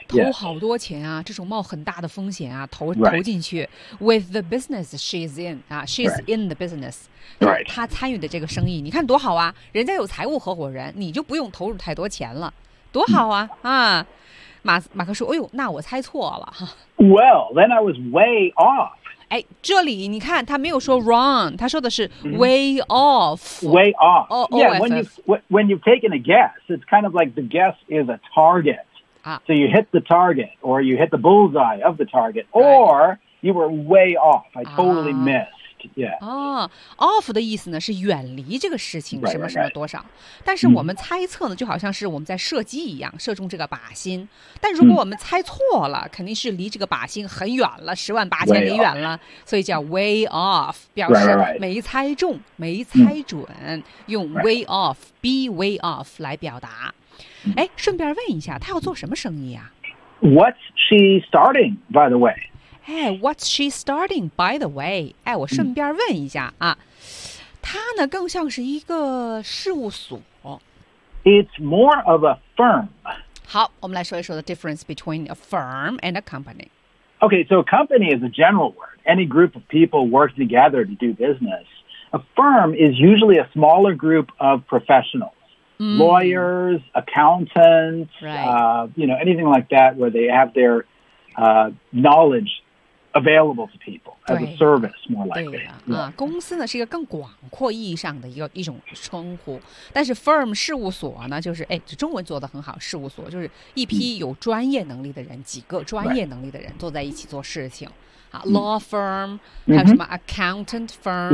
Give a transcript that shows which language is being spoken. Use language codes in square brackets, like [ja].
[zh] 投好多钱啊，这种冒很大的风险啊，投进去。 [en] With the business she's in, she's in the business. Right. [zh] 她参与的这个生意，你看多好啊，人家有财务合伙人，你就不用投入太多钱了，多好啊，啊。马克说，哎呦，那我猜错了。 [en] Well, then I was way off. [zh] 哎，这里你看，他没有说 wrong， 他说的是 way off。 [en] Way off. Yeah, when you've taken a guess, it's kind of like the guess is a target. So you hit the target, or you hit the bullseye of the target, or you were way off. I totally missed. Yeah. [zh] Off 的意思呢是远离这个事情什么什么多少，但是我们猜测呢，就好像是我们在射击一样，射中这个靶心。但如果我们猜错了，肯定是离这个靶心很远了，十万八千里远了，所以叫 way off， 表示没猜中、没猜准，用 way off、be way off 来表达。哎，顺便问一下，他要做什么生意啊 [en] ？What's she starting, by the way？哎 ，What's she starting, by the way？ [zh] 哎，我顺便问一下啊，他呢更像是一个事务所。 [en] It's more of a firm。好，我们来说一说 the difference between a firm and a company. Okay, so a company is a general word. Any group of people work together to do business. A firm is usually a smaller group of professionals,lawyers, accountants,you know, anything like that where they have their knowledge available to people as a service, more likely. [zh] 对呀，啊，公司呢是一个更广阔意义上的一种称呼，但是 firm 事务所呢，就是哎，中文做得很好，事务所就是一批有专业能力的人，几个专业能力的人坐在一起做事情。啊 ，law firm， 还有什么 accountant firm，